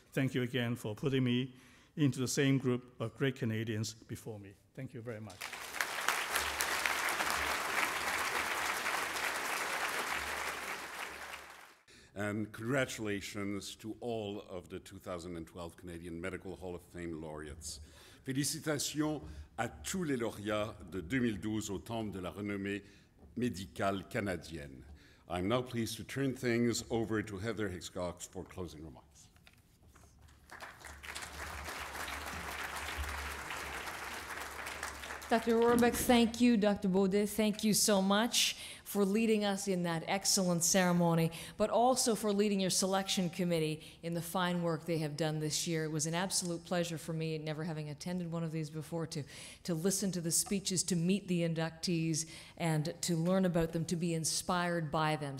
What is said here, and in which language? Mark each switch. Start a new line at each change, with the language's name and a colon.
English: Thank you again for putting me into the same group of great Canadians before me. Thank you very much. And congratulations to all of the 2012 Canadian Medical Hall of Fame laureates.
French: Félicitations à tous les lauréats de 2012 au Temple de la renommée médicale canadienne.
English: I'm now pleased to turn things over to Heather Hiscox for closing remarks. Dr. Rohrbeck, thank you. Dr. Baudet, thank you so much for leading us in that excellent ceremony, but also for leading your selection committee in the fine work they have done this year. It was an absolute pleasure for me, never having attended one of these before, to listen to the speeches, to meet the inductees, and to learn about them, to be inspired by them.